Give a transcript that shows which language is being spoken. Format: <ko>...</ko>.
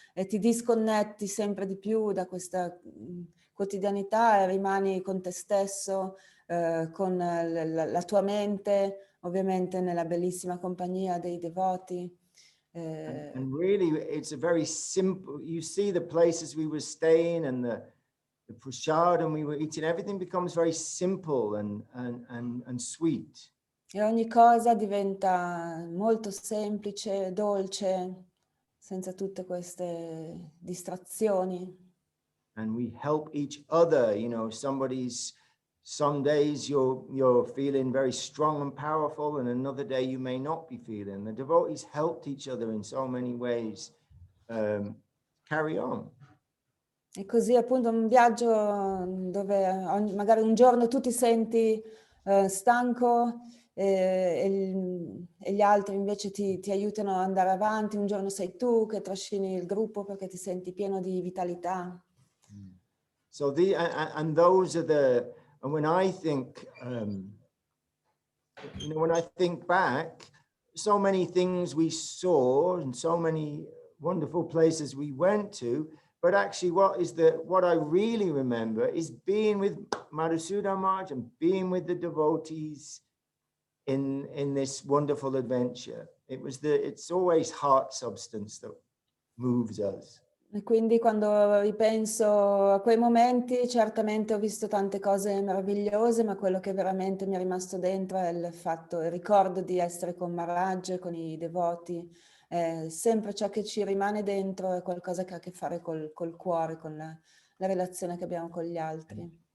<it>ti disconnetti sempre di più da questa quotidianità e rimani con te stesso, con la tua mente, ovviamente nella bellissima compagnia dei devoti.</it> <en>And really, it's a very simple, you see the places we were staying and the prasadam we were eating, everything becomes very simple and sweet.</en> <it>E ogni cosa diventa molto semplice, dolce, senza tutte queste distrazioni.</it> <en>And we help each other, you know, some days you're feeling very strong and powerful, and another day you may not be feeling. The devotees helped each other in so many ways. Carry on.</en> <it>E così appunto un viaggio dove magari un giorno tu ti senti stanco e gli altri invece ti aiutano ad andare avanti, un giorno sei tu che trascini il gruppo perché ti senti pieno di vitalità.</it> <en>So and those are and when I think, you know, when I think back, so many things we saw and so many wonderful places we went to, but actually what I really remember is being with Madhusudan Maharaj and being with the devotees in this wonderful adventure. It's always heart substance that moves us.</en> <it>E quindi quando ripenso a quei momenti, certamente ho visto tante cose meravigliose, ma quello che veramente mi è rimasto dentro è il ricordo di essere con Maharaj, con i devoti. Sempre ciò che ci rimane dentro è qualcosa che ha a che fare col cuore, con la relazione che abbiamo con gli altri.</it>